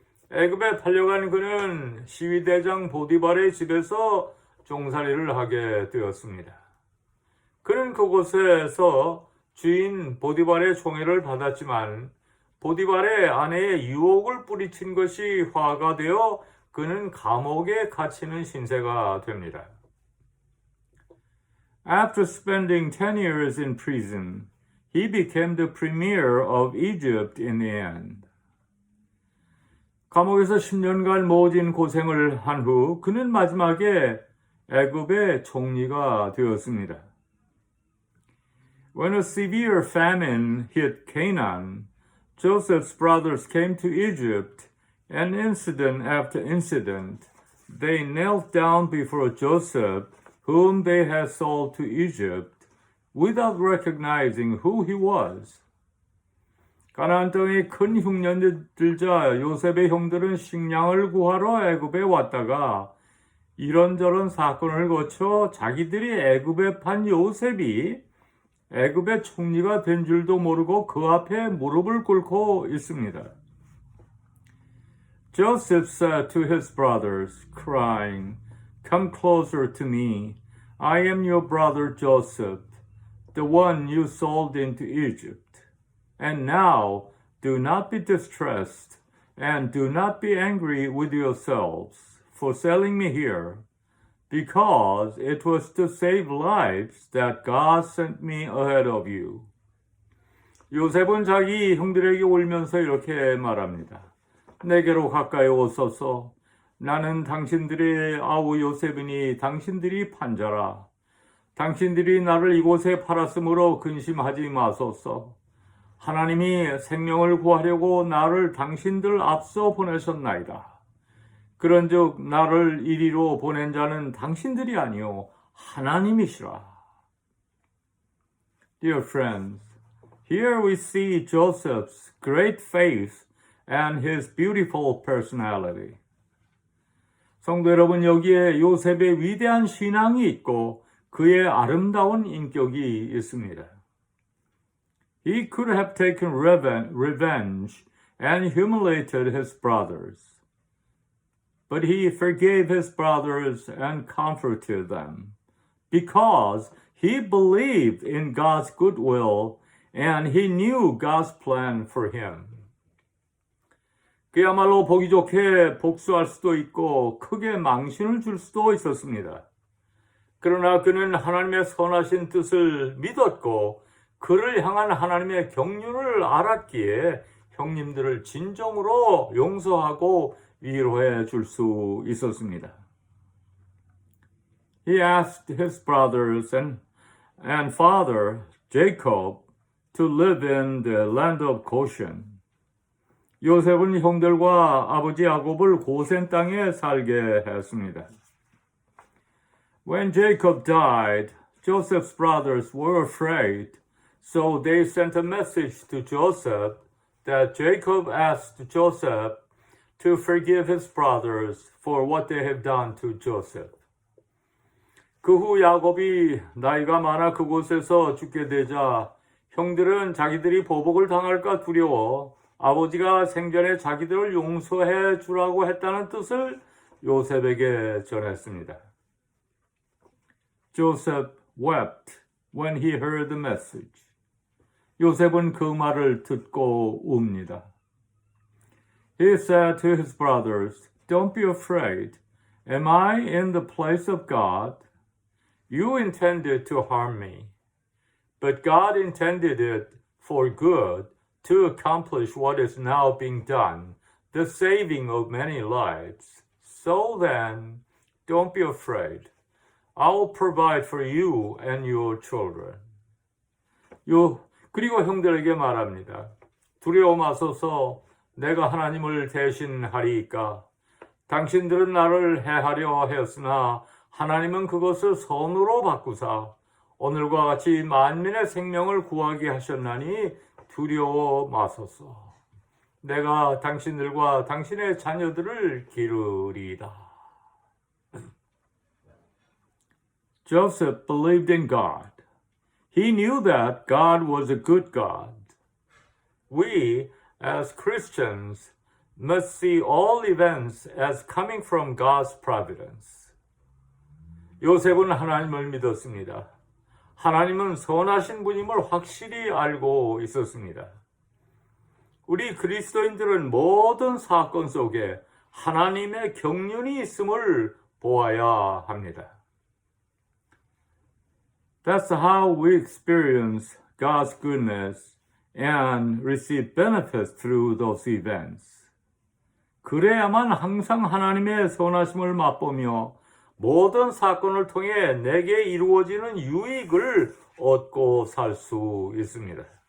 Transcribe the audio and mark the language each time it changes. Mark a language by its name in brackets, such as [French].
[Korean] 애굽에 팔려간 그는 시위대장 보디발의 집에서 종살이를 하게 되었습니다. 그는 그곳에서 주인 보디발의 총애를 받았지만 보디발의 아내의 유혹을 뿌리친 것이 화가 되어 그는 감옥에 갇히는 신세가 됩니다. [English] After spending 10 years in prison, he became the premier of Egypt in the end. [Korean] 감옥에서 10년간 모진 고생을 한 후 그는 마지막에 애굽의 총리가 되었습니다. [English] When a severe famine hit Canaan, Joseph's brothers came to Egypt, and incident after incident, they knelt down before Joseph, whom they had sold to Egypt, without recognizing who he was. [Korean] 가나안 땅에 큰 흉년이 들자 요셉의 형들은 식량을 구하러 애굽에 왔다가 이런저런 사건을 거쳐 자기들이 애굽에 판 요셉이 애굽의 총리가 된 줄도 모르고 그 앞에 무릎을 꿇고 있습니다. [English] Joseph said to his brothers, crying, "Come closer to me. I am your brother Joseph, the one you sold into Egypt. And now do not be distressed, and do not be angry with yourselves for selling me here, because it was to save lives that God sent me ahead of you." [Korean] 요셉은 자기 형들에게 울면서 이렇게 말합니다. 내게로 가까이 오소서. 나는 당신들의 아우 요셉이니 당신들이 판자라. 당신들이 나를 이곳에 팔았으므로 근심하지 마소서. 하나님이 생명을 구하려고 나를 당신들 앞서 보내셨나이다. 그런즉 나를 이리로 보낸 자는 당신들이 아니요 하나님이시라. [English] Dear friends, here we see Joseph's great faith and his beautiful personality. [Korean] 성도 여러분, 여기에 요셉의 위대한 신앙이 있고 그의 아름다운 인격이 있습니다. [English] He could have taken revenge and humiliated his brothers. But he forgave his brothers and comforted them, because he believed in God's goodwill and he knew God's plan for him. [Korean] 그야말로 보기 좋게 복수할 수도 있고 크게 망신을 줄 수도 있었습니다. 그러나 그는 하나님의 선하신 뜻을 믿었고 그를 향한 하나님의 경륜을 알았기에 형님들을 진정으로 용서하고 위로해 줄 수 있었습니다. [English] He asked his brothers and father Jacob to live in the land of Goshen. [Korean] 요셉은 형들과 아버지 야곱을 고센 땅에 살게 했습니다. [English] When Jacob died, Joseph's brothers were afraid, so they sent a message to Joseph that Jacob asked Joseph to forgive his brothers for what they have done to Joseph. [Korean] 그 후 야곱이 나이가 많아 그곳에서 죽게 되자 형들은 자기들이 보복을 당할까 두려워 아버지가 생전에 자기들을 용서해 주라고 했다는 뜻을 요셉에게 전했습니다. [English] Joseph wept when he heard the message. [Korean] 요셉은 그 말을 듣고 웁니다. [English] He said to his brothers, Don't be afraid. Am I in the place of God? You intended to harm me, but God intended it for good to accomplish what is now being done, the saving of many lives. So then, don't be afraid. I will provide for you and your children. [Korean] 그리고 형들에게 말합니다. 두려워 마소서 내가 하나님을 대신하리이까. 당신들은 나를 해하려 하였으나 하나님은 그것을 선으로 바꾸사 오늘과 같이 만민의 생명을 구하게 하셨나니 두려워 마소서. 내가 당신들과 당신의 자녀들을 기르리이다. [English] Joseph believed in God. He knew that God was a good God. We, as Christians, must see all events as coming from God's providence. [Korean] 요셉은 하나님을 믿었습니다. 하나님은 선하신 분임을 확실히 알고 있었습니다. 우리 그리스도인들은 모든 사건 속에 하나님의 경륜이 있음을 보아야 합니다. [English] That's how we experience God's goodness and receive benefits through those events. [Korean] 그래야만 항상 하나님의 선하심을 맛보며 모든 사건을 통해 내게 이루어지는 유익을 얻고 살 수 있습니다.